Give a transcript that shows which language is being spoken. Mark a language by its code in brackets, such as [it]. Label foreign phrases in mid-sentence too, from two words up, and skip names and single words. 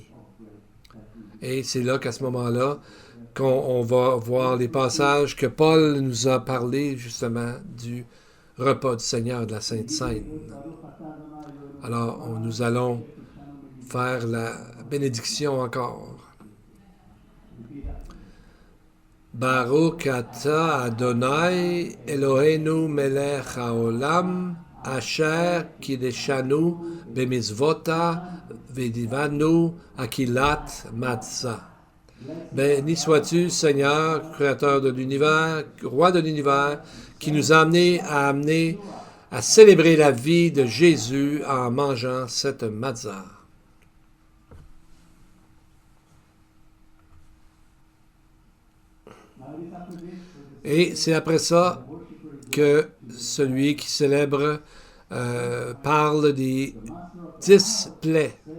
[fr] Et c'est là qu'à ce moment-là, qu'on va voir les passages que Paul nous a parlé justement du repas du Seigneur de la Sainte Seine. Alors, nous allons faire la bénédiction encore. [he] ברוך אתה אדוני אלוהינו מלך העולם אשר קדשנו במצוותיו וציוונו אכילת מצה. [fr] Béni sois-tu, Seigneur, Créateur de l'univers, Roi de l'univers, qui nous a amenés à célébrer la vie de Jésus en mangeant cette matzah. Et c'est après ça que celui qui célèbre parle des 10 plaies.